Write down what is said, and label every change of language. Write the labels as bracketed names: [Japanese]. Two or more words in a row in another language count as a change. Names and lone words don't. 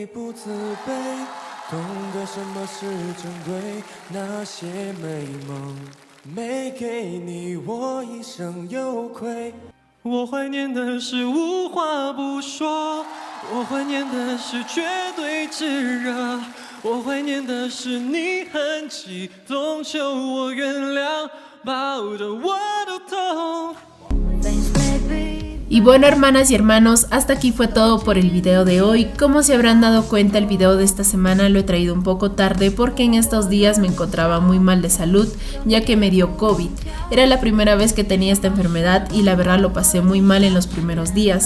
[Chinese] 不自卑，懂得什么是珍贵，那些美梦没给你，我一生有愧。我怀念的是无话不说，我怀念的是绝对炙热，我怀念的是你很激动，求我原谅，抱着我的痛。 [Spanish] Y bueno, hermanas y hermanos, hasta aquí fue todo por el video de hoy. Como se habrán dado cuenta, el video de esta semana lo he traído un poco tarde porque en estos días me encontraba muy mal de salud, ya que me dio COVID. Era la primera vez que tenía esta enfermedad y la verdad lo pasé muy mal en los primeros días.